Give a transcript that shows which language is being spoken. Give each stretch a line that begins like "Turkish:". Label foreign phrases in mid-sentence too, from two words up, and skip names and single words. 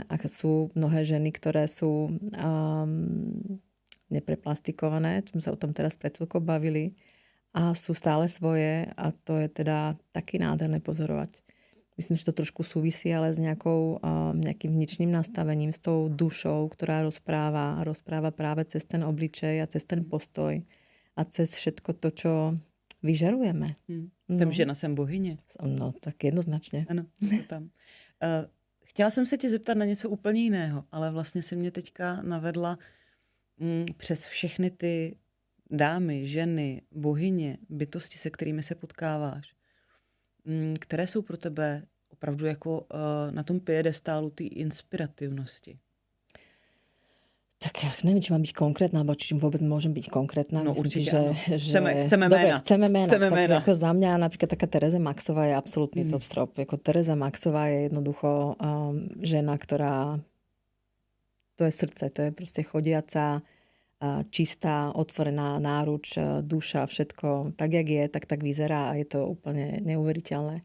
Slovak: A sú mnohé ženy, ktoré sú nepreplastikované, sme sa o tom teraz pred chvíľkou bavili, a sú stále svoje a to je teda taky nádherné pozorovať. Myslím, že to trošku súvisí ale s nejakým vnitřným nastavením, s tou dušou, ktorá rozpráva práve cez ten obličej a cez ten postoj a cez všetko to, čo vyžarujeme.
Czech: Jsem žena, jsem bohyně. No, tak jednoznačně. Ano, to tam. Chtěla jsem se tě zeptat na něco úplně jiného, ale vlastně si mě teďka navedla přes všechny ty dámy, ženy, bohyně, bytosti, se kterými se potkáváš, které jsou pro tebe opravdu jako na tom piedestálu té inspirativnosti?
Slovak: Tak ja neviem, či mám byť konkrétna, alebo či vôbec môžem byť konkrétna. No myslím určite, si, že chceme ména. Chceme ména. Ako za mňa napríklad taká Tereza Maxová je absolútny top strop. Jako Tereza Maxová je jednoducho žena, ktorá to je srdce, to je proste chodiaca, čistá, otvorená náruč, duša, všetko tak, jak je, tak vyzerá a je to úplne neuveriteľné.